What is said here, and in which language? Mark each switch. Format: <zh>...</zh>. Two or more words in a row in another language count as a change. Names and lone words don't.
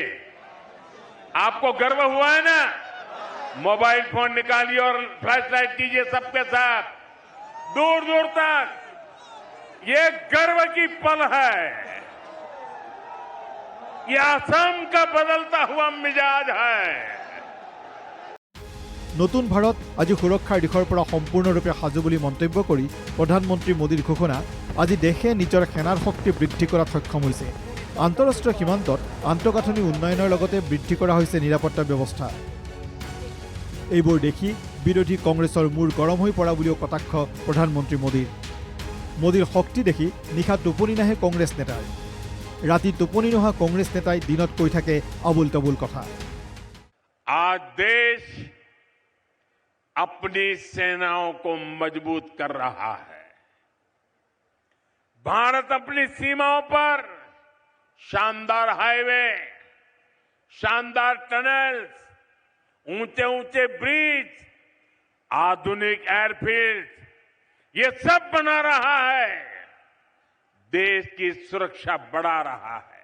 <hi>आपको गर्व हुआ है ना?</hi> <en>mobile phone</en> <hi>निकालिए और</hi> <en>flash light</en> <hi>कीजिए सबके साथ, दूर दूर तक। ये गर्व की पल है, ये असम का बदलता हुआ मिजाज है।</hi> <as>নতুন ভাৰত আজি সুৰক্ষাৰ দিশৰ পৰা সম্পূৰ্ণৰূপে সাজু বুলি মন্তব্য কৰি প্ৰধানমন্ত্ৰী মোদীৰ ঘোষণা, আজি দেশে নিজৰ সেনাৰ শক্তি বৃদ্ধি কৰাত সক্ষম হৈছে। আন্তঃৰাষ্ট্ৰীয় সীমান্তত আন্তঃগাঁথনি উন্নয়নৰ লগতে বৃদ্ধি কৰা হৈছে নিৰাপত্তা ব্যৱস্থা। এইবোৰ দেখি বিৰোধী কংগ্ৰেছৰ মূৰ গৰম হৈ পৰা বুলিও কটাক্ষ প্ৰধানমন্ত্ৰী মোদীৰ। মোদীৰ শক্তি দেখি নিশা টোপনি নাহে কংগ্ৰেছ নেতাৰ। ৰাতি টোপনি নোহোৱা কংগ্ৰেছ নেতাই দিনত কৈ থাকে আবুল তাবুল কথা।</as> <hi>आज देश अपनी सेनाओं को मजबूत कर रहा है। भारत अपनी सीमाओं पर शानदार हाईवे, शानदार टनल्स, ऊंचे ऊंचे ब्रिज, आधुनिक एयरफील्ड, ये सब बना रहा है, देश की सुरक्षा बढ़ा रहा है।</hi>